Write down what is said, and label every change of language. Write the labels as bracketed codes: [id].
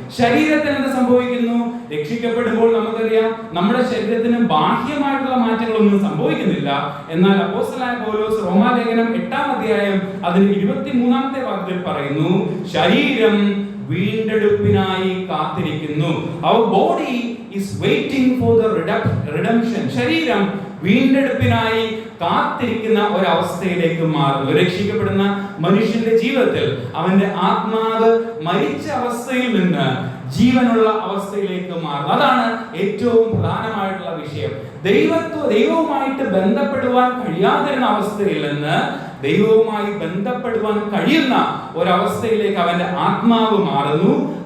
[ml] ശരീരത്തിന് എന്ത് സംഭവിക്കുന്നു? രക്ഷിക്കപ്പെടുമ്പോൾ നമുക്കറിയാം നമ്മുടെ ശരീരത്തിന് ബാഹ്യമായിട്ടുള്ള മാറ്റങ്ങളൊന്നും സംഭവിക്കുന്നില്ല. എന്നാൽ അപ്പോസ്തലനായ പൗലോസ് റോമാലേഖനം 8-ാം അധ്യായം അതിന് 23-ാമത്തെ വാക്യത്തിൽ പറയുന്നു, ശരീരം വീണ്ടെടുപ്പിനായി കാത്തിരിക്കുന്നു. [en] Our body is waiting for the redemption. [ml] ശരീരം വീണ്ടെടുപ്പിനായി കാത്തിരിക്കുന്ന ഒരവസ്ഥയിലേക്ക് മാറുന്നു. രക്ഷിക്കപ്പെടുന്ന മനുഷ്യന്റെ ജീവിതത്തിൽ അവന്റെ ആത്മാവ് മരിച്ച അവസ്ഥയിൽ നിന്ന് ജീവനുള്ള അവസ്ഥയിലേക്ക് മാറുന്നു. അതാണ് ഏറ്റവും പ്രധാനമായിട്ടുള്ള വിഷയം. ദൈവവുമായിട്ട് ബന്ധപ്പെടുവാൻ കഴിയാതിരുന്ന അവസ്ഥയിൽ നിന്ന് ദൈവവുമായി ബന്ധപ്പെടുവാൻ കഴിയുന്ന ഒരവസ്ഥയിലേക്ക് അവന്റെ ആത്മാവ് മാറുന്നു.